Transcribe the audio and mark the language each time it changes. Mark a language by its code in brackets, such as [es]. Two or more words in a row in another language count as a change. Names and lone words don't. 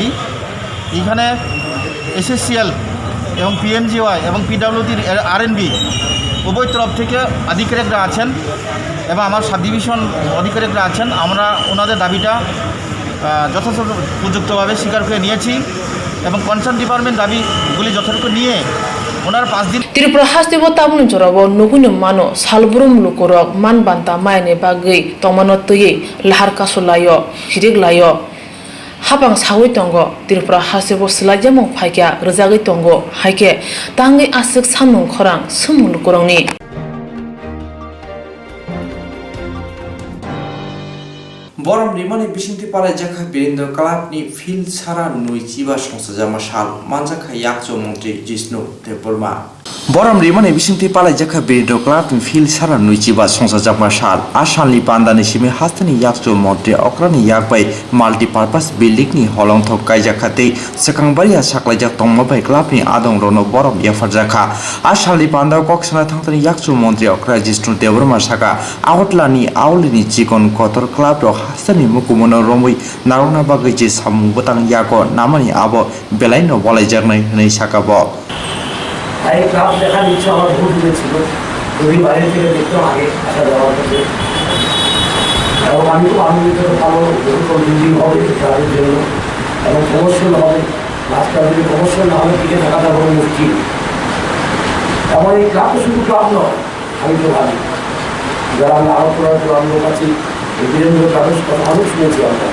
[bn] এখানে SSCL এবং PMGY এবং PWD RNB উভয় তরফ থেকে আধিকারিকরা আছেন এবং আমার সাব ডিভিশন আধিকারিকরা আছেন। আমরা ওনাদের দাবিটা যথাযথ উপযুক্তভাবে স্বীকার করে নিয়েছি এবং [en] concern department [bn] দাবিগুলি যথাযথ নিয়ে ওনার 5 দিন [trp] Tripura hastibo tabun jorabo nugunu mano salburum lukorok man banta maine bagai tomano toye lahar kasulayo hirik layo habang sawi tongo Tripura hastibo slajamong phaikya rajagi tongo haike tangi asik samung khorang sumul lukorongni Borom rimani bisinti palai jakha Birendra Club ni fil sara nui chiba songsajama sal manjakha yakcho mongtri Jisnu Tepolma Borom rimani bisinti palai jakha Birendra Club ni fil sara nui chiba songsajama sal asalni pandani simi hastani yakcho mongtri okrani yakbai [en] multi purpose building [trp] ni holongthok kaijakhate sakangbaria saklaijak tongmabai club ni adong rono borom yafar jakha asalni panda koksana thangtani yakcho mongtri okra Jisnu Tepolma saka outlani aulini chikon kotor club ro hastani mukumono romoi narona bagai je samung botang yako namani abo belaino bolai jarnai nei sakabo [bn] এই ক্লাব দেখার ইচ্ছা আমার বহুত দূরে ছিল, যদি বাইরে থেকে দেখতাম আগে আসা যাওয়ার পথে। এবং আমি খুব আনন্দিত, ভালো বিল্ডিং হবে ক্লাবের জন্য এবং কমার্শিয়াল হবে। রাস্তা যদি কমার্শিয়াল না হলে টিকে থাকাটা বড় মুশকিল। এমন এই ক্লাব তো শুধু ক্লাব নয়, আমি তো ভাবি যারা আমরা আরো করার লোক আছি, এই বীরেন্দ্র ক্লাবের কথা অনেক শুনেছি আমরা।